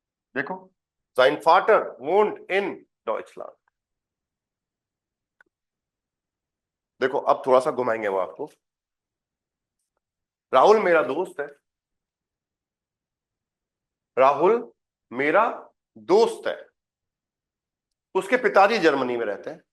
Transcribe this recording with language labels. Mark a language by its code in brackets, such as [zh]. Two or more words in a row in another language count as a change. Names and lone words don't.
[hi] देखो, [de] sein Vater wohnt in Deutschland। [hi] देखो अब थोड़ा सा घुमाएंगे वो आपको। राहुल मेरा दोस्त है, राहुल मेरा दोस्त है, उसके पिताजी जर्मनी में रहते हैं।